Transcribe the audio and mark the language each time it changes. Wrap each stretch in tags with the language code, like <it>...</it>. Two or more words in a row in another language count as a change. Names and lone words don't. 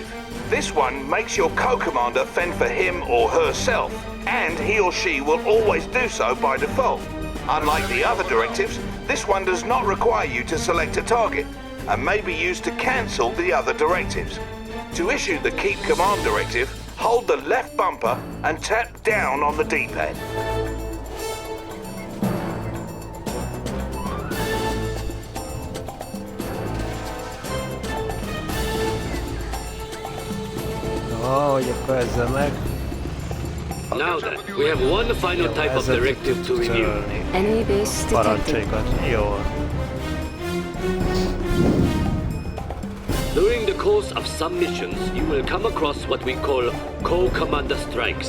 <en>This one makes your co-commander fend for him or herself, and he or she will always do so by default. Unlike the other directives, this one does not require you to select a target, and may be used to cancel the other directives. To issue the Keep Command Directive, hold the left bumper and tap down on the D-pad.</en> <hu>Hogy akkor ezzel meg.</hu> <en>Now then, we have one final type of directive to review. Enemy base detected.</en> <hu>Parancsaikat. Jó.</hu> <en>During the course of some missions, you will come across what we call co-commander strikes.</en>